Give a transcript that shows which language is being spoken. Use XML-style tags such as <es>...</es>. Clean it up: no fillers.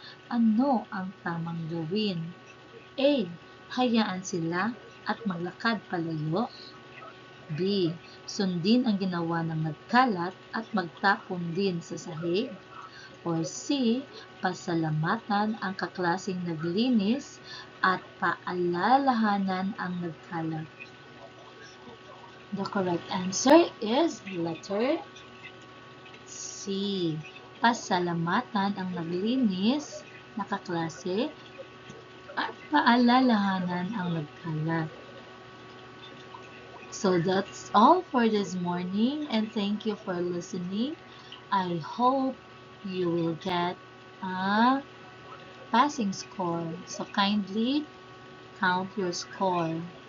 <tl>Ano ang tamang gawin? A. Hayaan sila at maglakad palayo. B. Sundin ang ginawa ng nagkalat at magtapon din sa sahig. Or C. Pasalamatan ang kaklaseng naglinis at paalalahanan ang nagkalat.</tl> <en>The correct answer is letter C.</en> <tl>Pasalamatan ang naglinis na kaklase at paalalahanan ang nagkalat.</tl> <en>So that's all for this morning, and thank you for listening. I hope you will get a passing score. So kindly count your score.</en>